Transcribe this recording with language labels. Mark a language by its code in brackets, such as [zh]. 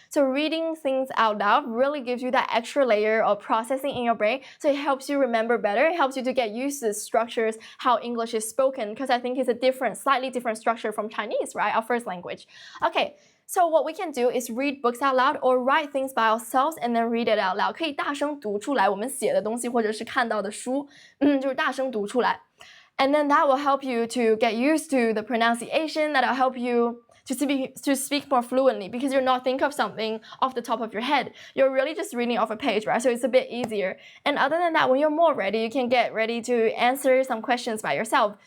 [en] So reading things out loud really gives you that extra layer of processing in your brain. So it helps you remember better. It helps you to get used to the structures, how English is spoken, because I think it's a slightly different structure from Chinese, right? Our first language. Okay. So what we can do is read books out loud or write things by ourselves and then read it out loud. [zh] 可以大声读出来我们写的东西或者是看到的书，就是大声读出来。 [en] And then that will help you to get used to the pronunciation. That'll help you to speak more fluently because you're not thinking of something off the top of your head. You're really just reading off a page, right? So it's a bit easier. And other than that, when you're more ready, you can get ready to answer some questions by yourself.